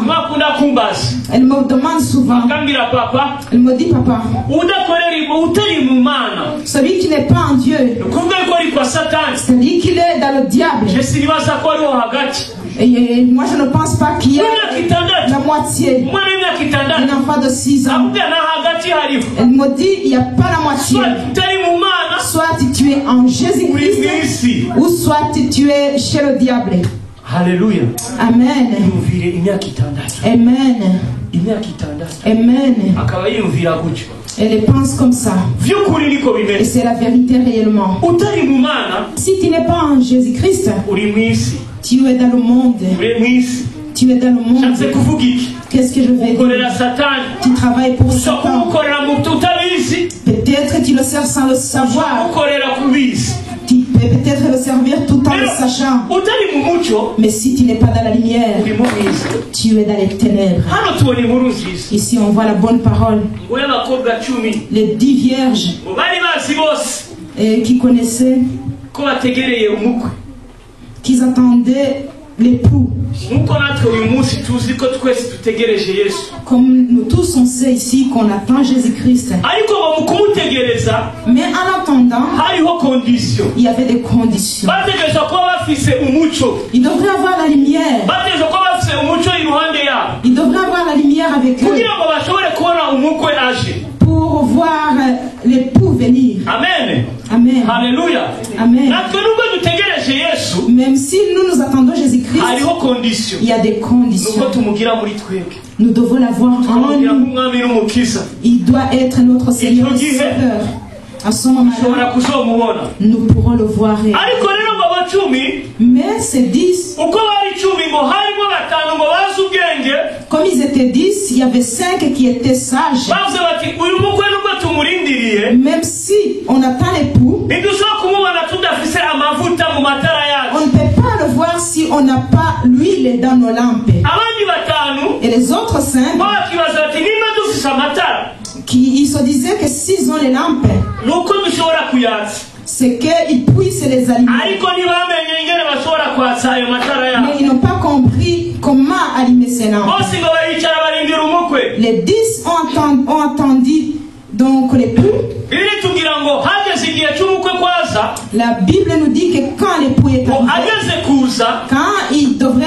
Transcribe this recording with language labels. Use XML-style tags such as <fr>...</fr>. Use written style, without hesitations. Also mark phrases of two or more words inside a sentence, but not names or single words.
<rn>mwakunda kumbaza.</rn> <fr>Elle me demande souvent.</fr> <rn>Akambwira papa,</rn> <fr>Elle me dit, papa,</fr> <rn>utari mu mana.</rn> <fr>celui qui n'est pas en Dieu,</fr> <rn>Kuvuga ko ari kwa Satani.</rn> <fr>c'est-à-dire qu'il est dans le diable.</fr> <rn>Je sinibaza ko ariho hagati.</rn> <fr>Et moi je ne pense pas qu'il y ait</fr> <rn>W'imyaka itandatu.</rn> <fr>la moitié.</fr> <rn>Umwana w'imyaka</rn> <fr>Un</fr> <rn>itandatu.</rn> <fr>enfant de 6 ans.</fr> <rn>Akubwira na hagati hariho.</rn> <fr>Elle me dit, il n'y a pas la moitié.</fr> <rn>Soit utari mu mana,</rn> <fr>Soit tu es en</fr> <rn>uri</rn> <fr>Jésus-Christ,</fr> <rn>mw'isi.</rn> <fr>ou soit tu es chez le diable.</fr> <rn>Haleluya. Amen. Yumvire imyaka itandatu. Amen. Imyaka itandatu. Amen. Akaba yiyumvira gutyo.</rn> <fr>Elle pense comme ça.</fr> <rn>Vy'ukuri niko</rn> <fr>Et</fr> <rn>bimeze.</rn> <fr>c'est la vérité réellement.</fr> <rn>Utari mu mana,</rn> <fr>Si tu n'es pas en Jésus-Christ,</fr> <rn>uri mw'isi.</rn> <fr>tu es dans le monde.</fr> <rn>Uri mw'isi.</rn> <fr>Tu es dans le monde.</fr> <rn>Nshatse kuvuga iki?</rn> <fr>Qu'est-ce que je vais</fr> <rn>Ukorera</rn> <fr>dire?</fr> <rn>Satani.</rn> <fr>Tu travailles pour</fr> <rn>Ushobora</rn> <fr>Satan.</fr> <rn>kumukorera mu utabizi.</rn> <fr>Peut-être tu le sers sans le</fr> <rn>Ushobora</rn> <fr>savoir.</fr> <rn>kumukorera kubizi.</rn> <fr>Tu peux peut-être le servir tout en le</fr> <rn>Rero,</rn> <fr>sachant.</fr> <rn>utari mu mucyo,</rn> <fr>Mais si tu n'es pas dans la lumière,</fr> <rn>uri mu mwiza.</rn> <fr>tu es dans les ténèbres.</fr> <rn>Hano tubona inkuru nziza.</rn> <fr>Ici, on voit la bonne parole.</fr> <rn>Ngo y'abakobwa 10</rn> <fr>Les 10 vierges</fr> <rn>ngo bari bazi bose</rn> <fr>qui connaissaient,</fr> <rn>ko bategereye umukwe.</rn> <fr>qu'ils attendaient l'époux.</fr> <rn>Nk'uko natwe uyu munsi tuzi ko twese dutegereje Yesu.</rn> <fr>Comme nous tous, on sait ici qu'on attend Jésus-Christ.</fr> <rn>Ariko ngo mu kumutegereza</rn> <fr>Mais en attendant,</fr> <rn>hariho condition.</rn> <fr>il y avait des conditions.</fr> <rn>Bategereza kuba bafise umucyo.</rn> <fr>Ils devraient avoir la lumière.</fr> <rn>Bategereza kuba bafise umucyo iruhande yabo.</rn> <fr>Ils devraient avoir la lumière avec eux</fr> <rn>Kugira ngo bashobore kubona umukwe aje.</rn> <fr>pour voir l'époux venir.</fr> <rn>Amen. Amen. Haleluya. Amen. Natwe nubwo dutegereje Yesu,</rn> <fr>Même si nous attendons Jésus-Christ,</fr> <rn>hariho condition.</rn> <fr>il y a des</fr> <rn>Nuko</rn> <fr>conditions.</fr> <rn>tumugira muri twebwe.</rn> <fr>Nous devons l'avoir en</fr> <rn>Tumugira</rn> <fr>nous.</fr> <rn>nk'umwami n'umukiza.</rn> <fr>Il doit être notre Seigneur et</fr> <rn>Icyo gihe,</rn> <fr>Sauveur. À ce moment-là,</fr> <rn>Ushobora kuzomubona.</rn> <fr>nous pourrons le voir.</fr> <rn>Ariko rero ngo abacumi,</rn> <fr>Mais ces 10,</fr> <rn>uko bari 10 ngo harimo 5 ngo bazi ubwenge,</rn> <fr>comme ils étaient 10, il y avait 5 qui étaient sages.</fr> <rn>bavuze bati uyu mukwe nubwo tumurindiriye,</rn> <fr>Même si on attend l'époux,</fr> <rn>ntidushobora kumubona tudafise amavuta mu matara</rn> <fr>on</fr> <rn>yacu.</rn> <fr>ne peut pas le voir si on n'a pas l'huile dans nos lampes.</fr> <rn>Abandi 5</rn> <fr>Et les autres 5,</fr> <rn>bo bakibaza bati niba dufise amatara,</rn> <fr>ils se disaient que s'ils ont les lampes,</fr> <rn>nuko dushobora kuyatsa.</rn> <fr>c'est qu'ils puissent les allumer.</fr> <rn>Ariko ntibamenye ingene bashobora kwatsa ayo matara</rn> <fr>Mais</fr> <rn>yabo.</rn> <fr>ils n'ont pas compris comment allumer ces lampes.</fr> <rn>Bose ngo baricara barindira umukwe.</rn> <fr>Les 10 ont entendu donc l'époux.</fr> <rn>Bibiri tugira ngo hageze igihe cy'umukwe kwaza,</rn> <fr>La Bible nous dit que quand l'époux est</fr> <rn>ngo</rn> <fr>arrivé,</fr> <rn>ageze kuza,</rn> <fr>quand il devrait</fr>